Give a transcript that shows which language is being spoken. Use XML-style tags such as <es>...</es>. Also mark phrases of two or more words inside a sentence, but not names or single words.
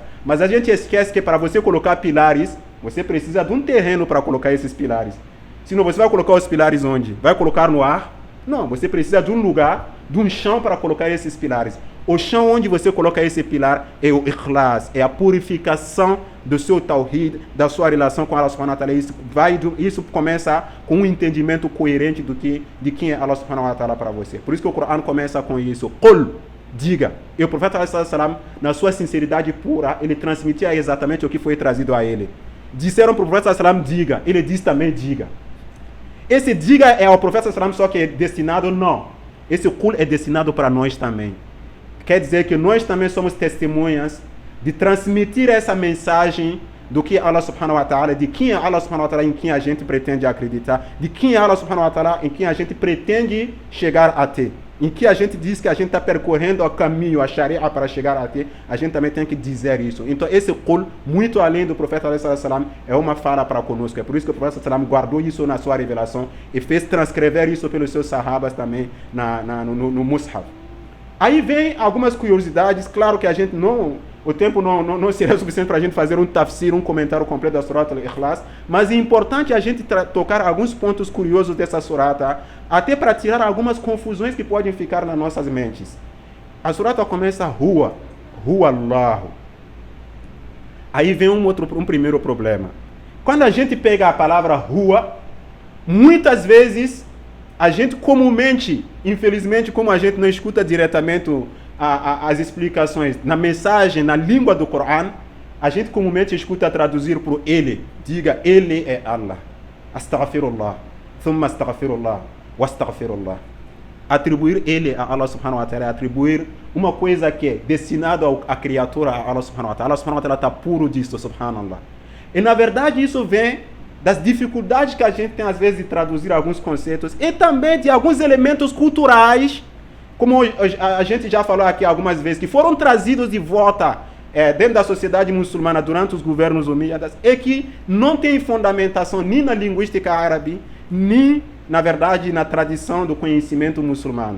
<pt>Mas a gente esquece que para você colocar pilares, você precisa de um terreno para colocar esses pilares. Senão você vai colocar os pilares onde? Vai colocar no ar? Não, você precisa de um lugar, de um chão para colocar esses pilares. O chão onde você coloca esse pilar é o Ikhlas, é a purificação do seu tawhid, da sua relação com Allah</pt> <ar>سبحانه وتعالى.</ar> <pt>Isso começa com um entendimento coerente de quem é Allah</pt> <ar>سبحانه وتعالى</ar> <pt>para você. Por isso que o Coran começa com isso. Qul, diga. E o profeta</pt> <ar>صلى الله عليه وسلم,</ar> <pt>na sua sinceridade pura, ele transmitia exatamente o que foi trazido a ele. Disseram para o profeta</pt> <ar>صلى الله عليه وسلم,</ar> <pt>diga. Ele diz também, diga. Esse diga é ao profeta</pt> <ar>صلى الله عليه وسلم</ar> <pt>só que é destinado? Não. Esse qul é destinado para nós também. Quer dizer que nós também somos testemunhas de transmitir essa mensagem do que Allah</pt> <ar>سبحانه وتعالى,</ar> <pt>de quem é Allah</pt> <ar>سبحانه وتعالى,</ar> <pt>em quem a gente pretende acreditar, de quem é Allah</pt> <ar>سبحانه وتعالى,</ar> <pt>em quem a gente pretende chegar a ter. Em que a gente diz que a gente está percorrendo o caminho, a sharia para chegar a ter, a gente também tem que dizer isso. Então esse qul, muito além do profeta sallallahu é uma fala para conosco. É por isso que o profeta sallallahu guardou isso na sua revelação e fez transcrever isso pelos seus sahabas também no Mus'haf. Aí vem algumas curiosidades, claro que a gente o tempo não seria suficiente para a gente fazer um tafsir, um comentário completo da surata al-Ikhlas, mas é importante a gente tocar alguns pontos curiosos dessa surata, até para tirar algumas confusões que podem ficar nas nossas mentes. A surata começa</pt> <ar>هو الله.</ar> <pt>Aí vem um primeiro problema. Quando a gente pega a palavra Huwa, muitas vezes a gente comumente, infelizmente, como a gente não escuta diretamente as explicações na mensagem, na língua do Coran, a gente comumente escuta traduzir por ele. Diga, ele é Allah. Astaghfirullah.</pt> <ar>ثم أستغفر الله. وأستغفر الله.</ar> <pt>Atribuir ele a Allah</pt> <ar>سبحانه وتعالى</ar> <pt>é atribuir uma coisa que é destinada à criatura a Allah</pt> <ar>سبحانه وتعالى.</ar> <pt>Allah</pt> <ar>سبحانه وتعالى</ar> <pt>está puro disso, subhanallah. E na verdade isso vem das dificuldades que a gente tem às vezes de traduzir alguns conceitos e também de alguns elementos culturais, como a gente já falou aqui algumas vezes, que foram trazidos de volta dentro da sociedade muçulmana durante os governos umíyadas e que não tem fundamentação nem na linguística árabe, nem, na verdade, na tradição do conhecimento muçulmano.</pt>